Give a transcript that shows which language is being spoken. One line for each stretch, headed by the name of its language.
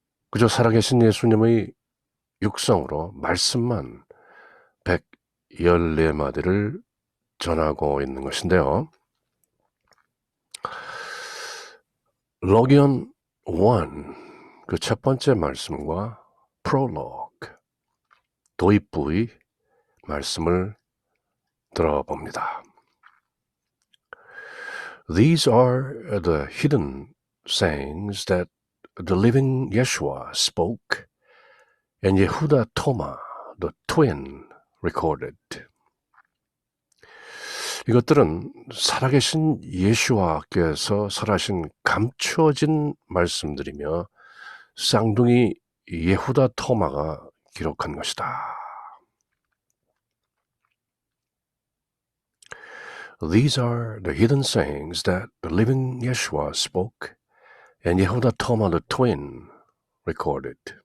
Korean: 그저 살아계신 예수님의 육성으로 말씀만 114마디를 전하고 있는 것인데요. 로기온 1, 그 첫 번째 말씀과 프롤로그, 도입부의 말씀을 들어봅니다.
English: These are the hidden sayings that the living Yeshua spoke and Yehuda Toma, the twin, recorded.
Korean: 이것들은 살아계신 예수와께서 설하신 감추어진 말씀들이며 쌍둥이 예후다 토마가 기록한 것이다.
English: These are the hidden sayings that the living Yeshua spoke and Yehuda Toma the twin recorded.